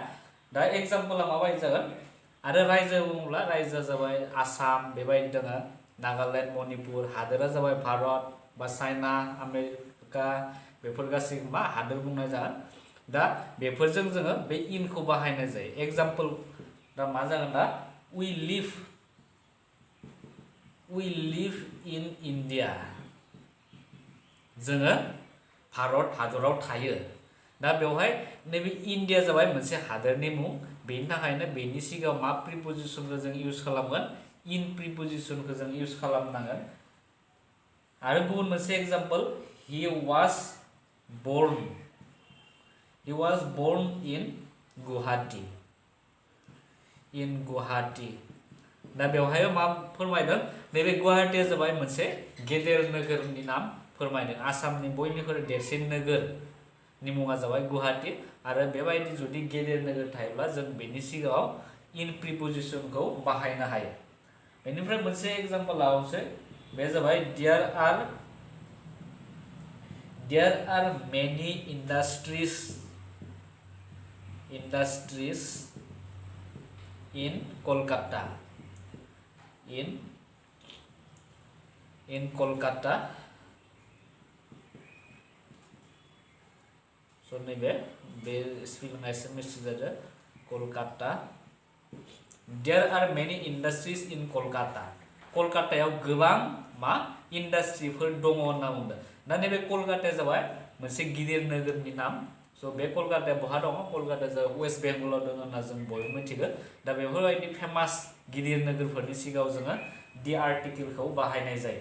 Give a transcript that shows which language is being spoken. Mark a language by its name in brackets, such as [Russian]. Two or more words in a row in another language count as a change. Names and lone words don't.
[Bodo] दा एग्जाम्पला माबायदि जागोन? आरो रायजो बुङोब्ला रायजोआ जाबाय आसाम बेबायदि दङ, नागालेण्ड, मणिपुर. हादोरा जाबाय भारत बा चाइना, आमेरिका, बेफोर गासैबो मा हादोर बुंनाय जागोन. दा बेफोरजों जोङो बे इनखौ बाहायनाय जायो. एग्जाम्पल दा मा जागोन? दा [English] we live in India. [Bodo] जोङो भारत हादराव थायो. दा बेवहाय नैबे इन्डिया जाबाय मोनसे हादोरनि मुं. बेनि थाखायनो बेनि सिगाङाव मा प्रिपोजिशनखौ जों यूज खालामगोन? [English] in prepositionkhou [Bodo] जों यूज खालामनांगोन. आरो गुबुन मोनसे एग्जाम्पल [English] he was born in Guwahati. [Bodo] दा बेवहाय मा फोरमायदों? नैबे गुवाहाटीया जाबाय मोनसे गेदेर नोगोरनि नाम फोरमायदों. आसामनि बयनिख्रुइ देरसिन नोगोरनि मुङा जाबाय गुवाहाटी. आरो बेबायदि जुदि गेदेर नोगोर थायोब्ला जों बेनि सिगाङाव [English] in prepositionkhou [Bodo] बाहायनो हायो. बेनिफ्राय मोनसे एग्जाम्पल लाबावसै. बे जाबाय [English] there are many industries in Kolkata. [Bodo] So नैबे बे स्पेलिंआ एसे मिस्टेक जादों. कलकाता. [English] There are many industries in Kolkata. [Bodo] कलकातायाव गोबां मा इन्डास्ट्रिफोर दङ होनना बुंदों. दा नैबे कलकाताया जाबाय मोनसे गिदिर नोगोरनि नाम. स' बे कलकाताया बहा दङ? कलकाताया जाबाय वेस्ट बेंगलाव दङ होनना जों बयबो मिथिगौ. दा बेफोरबायदि फेमास गिदिर नोगोरफोरनि सिगाङाव जोङो [English] the articlekhou [Bodo] बाहायनाय जायो.